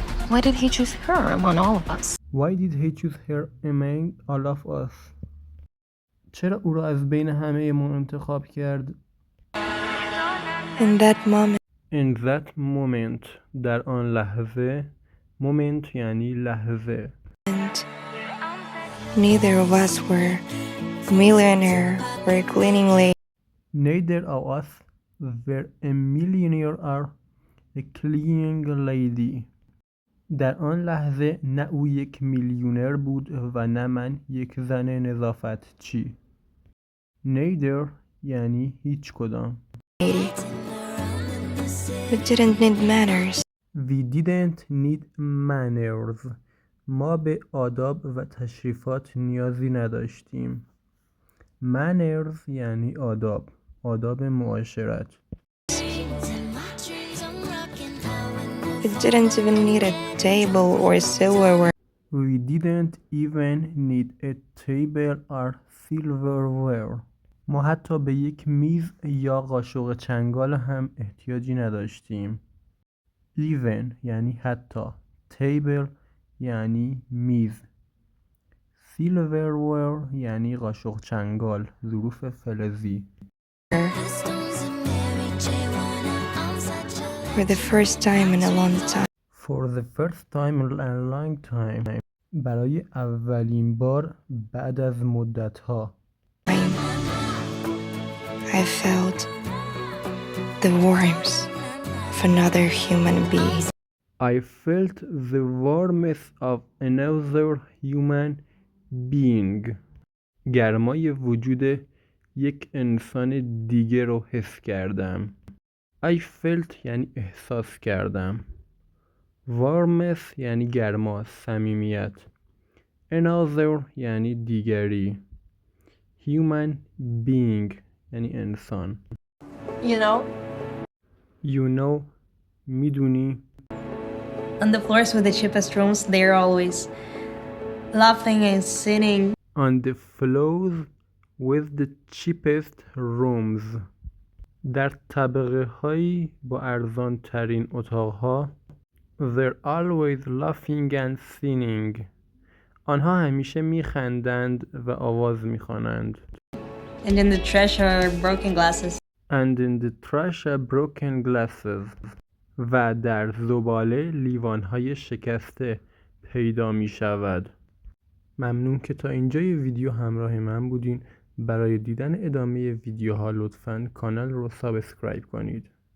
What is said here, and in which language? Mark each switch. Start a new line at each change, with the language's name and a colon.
English: Why did he choose her among all of us? Why did he choose her among all of us?
Persian: چرا او را از بین همه ما انتخاب کرد؟
English: In that moment, In that moment.
Persian: در آن لحظه. moment یعنی لحظه.
English: neither of us were a millionaire or a cleaning lady. Neither of us were a millionaire or a cleaning lady.
Persian: در آن لحظه نه او یک میلیونر بود و نه من یک زن نظافت چی. Neither یعنی هیچ کدام.
English: We didn't need manners. We didn't need manners.
Persian: ما به آداب و تشریفات نیازی نداشتیم. Manners یعنی آداب. آداب معاشرت.
English: We didn't even need a table or silverware. We didn't even need a table or silverware.
Persian: ما حتی به یک میز یا قاشق چنگال هم احتیاجی نداشتیم. Even یعنی حتی. Table یعنی میز. Silverware یعنی قاشق چنگال. ظروف فلزی.
English: For the first time in a long time. For the first time in a long time.
Persian: برای اولین بار بعد از مدت‌ها.
English: I felt the warmth of another human being. I felt the warmth of another human being.
Persian: گرمای وجود یک انسان دیگه رو حس کردم. I felt یعنی احساس کردم. warmth یعنی گرما، صمیمیت. another یعنی دیگری. human being یعنی انسان.
English: You know, You know میدونی. on the floors with the cheapest rooms, they're always laughing and singing. On the floors with the cheapest rooms.
Persian: در طبقه هایی با ارزان ترین اتاقها.
English: They're always laughing and singing.
Persian: آنها همیشه میخندند و آواز میخوانند.
English: And in the trash are broken glasses. And in the trash are broken glasses.
Persian: و در زباله لیوانهای شکسته پیدا می شود. ممنون که تا اینجای ویدیو همراه من بودین. برای دیدن ادامه ویدیوها لطفاً کانال رو سابسکرایب کنید.